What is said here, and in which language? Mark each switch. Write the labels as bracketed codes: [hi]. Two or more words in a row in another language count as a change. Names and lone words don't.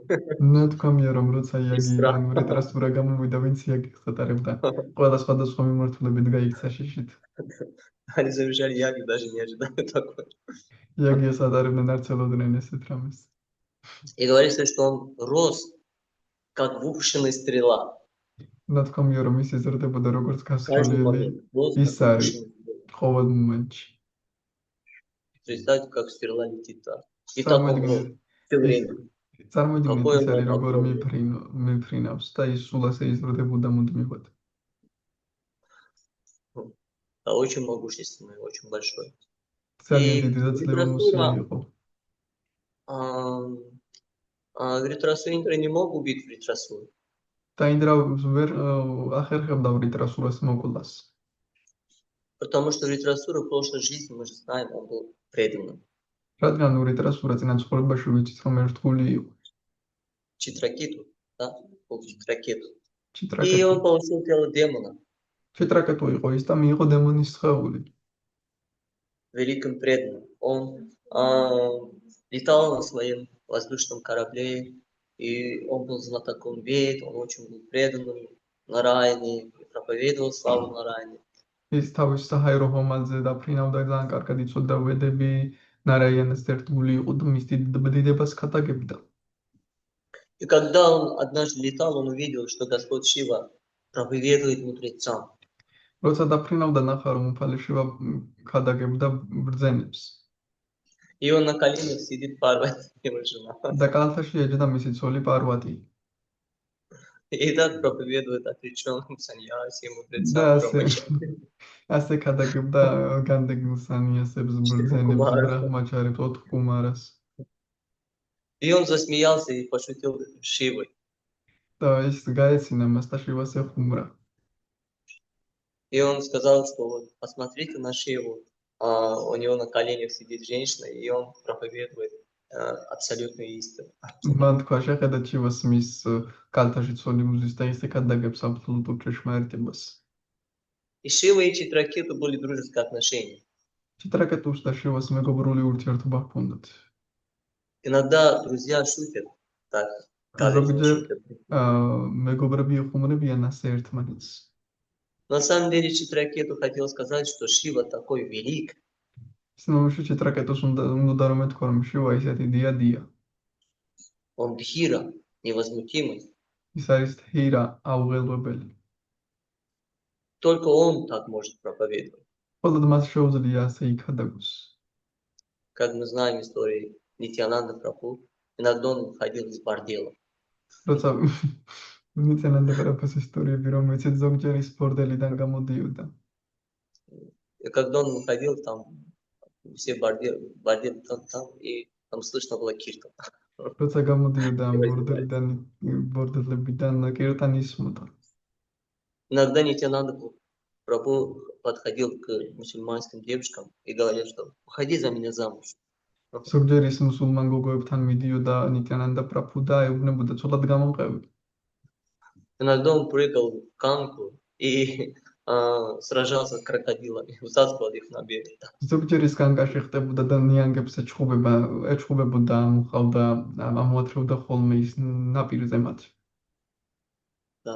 [ka] ნათქვამია რომ როცა იაგიდან ვრიტრასურა გამოვიდა, ვინც იაგის ატარებდა, ყველა სხვადასხვა მიმართულებით გაიქცა შიშით. [ru] Они завизжали Яги, даже не ожидали такое. [ka] იაგის ატარებდნენ არც ელოდნენ ესეთ რამეს. [ru] И говорится, что он рос, как выпущенная стрела. [ka] ნათქვამია რომ ის იზრდებოდა როგორც [ru] Каждый [ka] გასროლილი [ru] момент рос, как [ka] ისარი [ru] выпущенная стрела. [ka] ყოველ მომენტში. [ru] Представьте, как стрела летит так. И так он рос все время. [ka] წარმოიდგინეთ [ru] Какой он [ka] ისარი [ru] был [ka] როგორ [ru] огромный. [ka] მიფრინავს და ის სულ ასე იზრდებოდა მუდმივად. [ru] Да, очень могущественный, очень большой. [ka] ძალიან [ru] И [ka] დიდი და ძლევამოსილი იყო. [ru] Вритрасура Индра не мог убить Вритрасуру. [ka] და ინდრა ვერ ახერხებდა ვრიტრასურას მოკვლას. [ru] Потому что Вритрасура в прошлой жизни, мы же знаем, он был преданным. [ka] რადგან ვრიტრასურა წინა ცხოვრებაში ვიცით რომ ერთგული იყო. [ru] Читракету, да? Был Читракету. И [ka] ჩიტრაკეტუ. [ru] он получил тело демона. [ka] ჩიტრაკეტუ იყო ის და მიიღო დემონის სხეული. [ru] Великим преданным. Он летал на своем воздушном корабле, и он был знатоком Вед, он очень был преданным Нараяне, проповедовал славу Нараяне. [ka] ის თავის საჰაერო ხომალდზე დაფრინავდა, ძალიან კარგად იცოდა ვედები, ნარაიანას ერთგული იყო და მის დიდებას ქადაგებდა. [ru] И когда он однажды летал, он увидел, что Господь Шива проповедует мудрецам. [ka] როცა დაფრინავდა, ნახა რომ უფალი შივა ქადაგებდა ბრძენებს. [ru] И он на коленях сидит Парвати, его жена. [ka] და კალთაში ეჯდა მისი ცოლი პარვატი. [ru] И так проповедует отреченным саньяси, мудрецам, [ka] და [ru] брамачарям. [ka] ასე ქადაგებდა განდეგილ სანიასებს, ბრძენებს, ბრაჰმაჩარებს, ოთხ კუმარას. [ru] И он засмеялся и пошутил Шивой. [ka] და ის გაეცინა მას და შივას ეხუმრა. [ru] И он сказал, что вот, посмотрите на Шиву, у него на коленях сидит женщина, и он проповедует абсолютную истину. [ka] მან თქვა შეხედათ შივას მის კალთაში ცოლი მუზის და ისე ქადაგებს აბსოლუტურ ჭეშმარიტებას. [ru] И Шива и Читракету были дружеские отношения. [ka] ჩიტრაკეტუს და შივას მეგობრული ურთიერთობა ჰქონდათ. [ru] Иногда друзья шутят так, [ka] ზოგჯერ [ru] Кавер [ka] მეგობრები იხუმრებიან ასე ერთმანეთს. [ru] На самом деле Читракету хотел сказать, что Шива такой велик, [ka] სინამდვილეში ჭიტრაკეტოს უნდა რომ ეთქვა, რომ შივა ისეთი დიადია. [ru] он Дхира, невозмутимый. [ka] ის არის თირა, აუღელვებელი. [ru] Только он так может проповедовать. [ka] მხოლოდ მას შეუძლია ასე იქადაგოს. [ru] Как мы знаем истории Нитьянанда Прабху, иногда он выходил из бордела. [ka] როცა ნიცანანდა პრაბჰუს ისტორიები, რომ ეცეთ ზოგჯერ ის ბორდელიდან გამოდიოდა. [ru] И когда он выходил, там все борделы там, и там слышно было киртан. [ka] როცა გამოდიოდა ამ ბორდელებიდან კირტანი ისმოდა. [ru] Иногда Нитьянанда Прабху подходил к мусульманским девушкам и говорил, что выходи за меня замуж. [ka] ზოგჯერ ის მუსულმან გოგოებთან მიდიოდა ნიტიანანდა პრაბჰუ და ეუბნებოდა ცოლად გამომყევი. [ru] Иногда он прыгал в канку и сражался с крокодилами, утаскивал их на берег. [ka] ზოგჯერ ის კანკაში ხდებოდა და ნიანგებს ეჩხუბებოდა, ამუხავდა, ამოათრევდა ხოლმე ის ნაპირზე მათ. [ru] Да.